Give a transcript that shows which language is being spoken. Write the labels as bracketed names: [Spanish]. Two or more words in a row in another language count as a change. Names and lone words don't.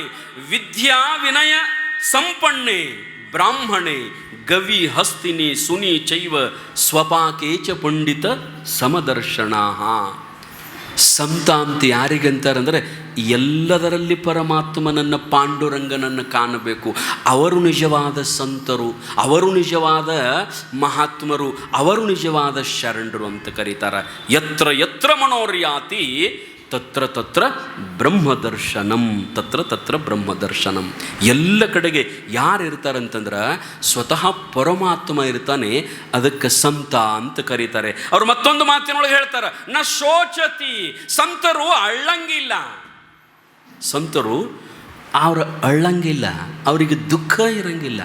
[Sanskrit] ವಿದ್ಯಾ ವಿನಯ ಸಂಪನ್ನೆ ಬ್ರಾಹ್ಮಣೆ ಗವಿ ಹಸ್ತಿನಿ ಸುನಿ ಚೈವ ಸ್ವಪಾಕೇಚ ಪಂಡಿತ ಸಮದರ್ಶನಾಹ. [Kannada] ಸಂತ ಅಂತ ಯಾರಿಗಂತಾರಂದರೆ ಎಲ್ಲದರಲ್ಲಿ ಪರಮಾತ್ಮನನ್ನು ಪಾಂಡುರಂಗನನ್ನು ಕಾಣಬೇಕು. ಅವರು ನಿಜವಾದ ಸಂತರು, ಅವರು ನಿಜವಾದ ಮಹಾತ್ಮರು, ಅವರು ನಿಜವಾದ ಶರಣರು ಅಂತ ಕರೀತಾರೆ. [Sanskrit] ಯತ್ರ ಯತ್ರ ಮನೋರ್ಯಾತಿ ತತ್ರ ತತ್ರ ಬ್ರಹ್ಮದರ್ಶನಂ, ತತ್ರ ತತ್ರ ಬ್ರಹ್ಮದರ್ಶನಂ. [Kannada] ಎಲ್ಲ ಕಡೆಗೆ ಯಾರು ಇರ್ತಾರಂತಂದ್ರೆ ಸ್ವತಃ ಪರಮಾತ್ಮ ಇರ್ತಾನೆ. ಅದಕ್ಕೆ ಸಂತ ಅಂತ ಕರೀತಾರೆ. ಅವರು ಮತ್ತೊಂದು ಮಾತಿನೊಳಗೆ ಹೇಳ್ತಾರೆ, [Sanskrit] ನ ಶೋಚತಿ. [Kannada] ಸಂತರು ಅಳ್ಳಂಗಿಲ್ಲ. ಸಂತರು ಅವರು ಅಳ್ಳಂಗಿಲ್ಲ, ಅವರಿಗೆ ದುಃಖ ಇರಂಗಿಲ್ಲ.